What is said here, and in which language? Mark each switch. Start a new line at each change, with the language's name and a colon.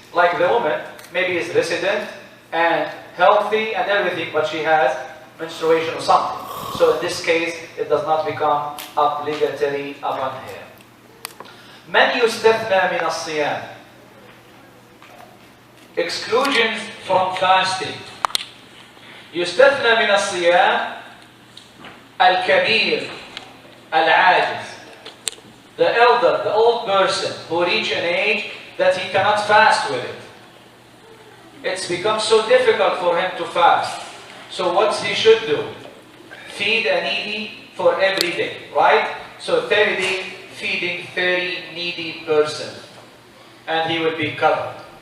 English: Like the woman, maybe is resident and healthy and everything, but she has menstruation or something. So in this case, it does not become obligatory upon her.
Arabic: من يستثنى من الصيام.
English: Exclusions from fasting.
Arabic: يستثنى من الصيام الكبير العاجز.
English: The elder, the old person who reach an age that he cannot fast with it. It's become so difficult for him to fast. So what he should do? Feed a needy for every day, right? So 30 days feeding 30 needy person, and he will be covered.